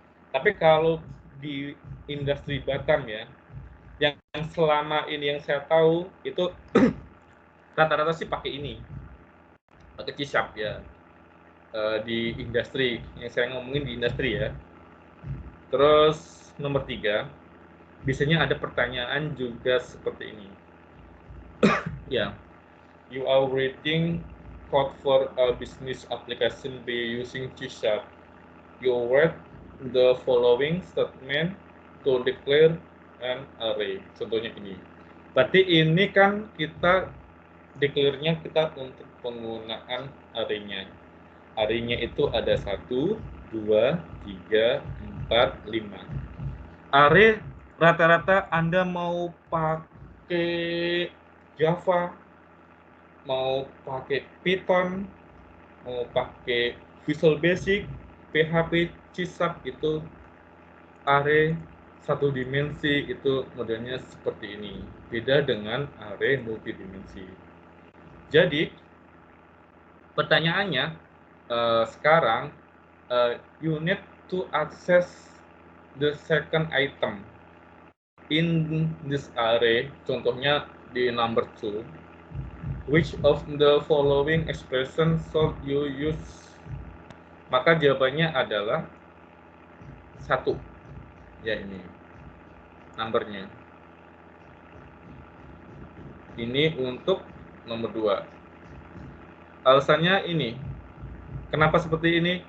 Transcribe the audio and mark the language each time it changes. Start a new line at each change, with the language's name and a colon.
Indonesian: Tapi kalau di industri Batam ya, yang selama ini yang saya tahu itu rata-rata sih pakai ini, pakai C# ya, di industri, yang saya ngomongin di industri ya. Terus nomor 3, biasanya ada pertanyaan juga seperti ini.
English: Ya, you are writing code for a business application by using C#. You write the following statement to declare an array.
Indonesian: Contohnya ini. Berarti ini kan kita declare-nya kita untuk penggunaan array-nya. Array-nya itu ada 1, 2, 3, 4, 5. Array rata-rata Anda mau pakai Java, mau pakai Python, mau pakai Visual Basic, PHP, C# itu array satu dimensi itu modelnya seperti ini. Beda dengan array multidimensi. Jadi pertanyaannya sekarang
English: you need to access the second item in this array.
Indonesian: Contohnya di number 2.
English: Which of the following expression should you use?
Indonesian: Maka jawabannya adalah 1. Ya, ini numbernya. Ini untuk nomor 2. Alasannya ini. Kenapa seperti ini?